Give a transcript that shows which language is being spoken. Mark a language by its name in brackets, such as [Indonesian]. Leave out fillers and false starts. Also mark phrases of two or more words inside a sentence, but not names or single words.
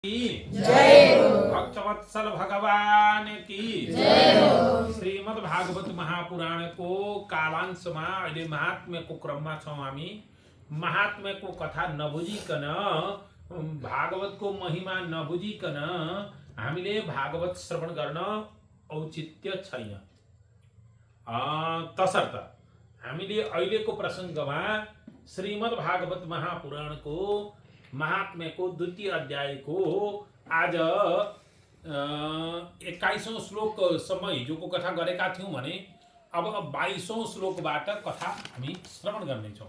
[Hindi] जय हो। भक्तवत्सल भगवान की जय हो। [Nepali] श्रीमद् भागवत महापुराण [Hindi] को कालांश में [Nepali] अहिले महात्म्यको क्रममा छौं हामी। महात्म्यको कथा नबुझिकन भागवतको महिमा नबुझिकन हामीले भागवत श्रवण गर्न औचित्य छैन। तसर्थ हामीले अहिलेको प्रसङ्गमा श्रीमद् भागवत महापुराणको महात्म्यको द्वितीय अध्यायको आज 21औं श्लोकसम्म हिजोको कथा गरेका थियौं भने अब 22औं श्लोकबाट कथा हामी श्रवण गर्नेछौं।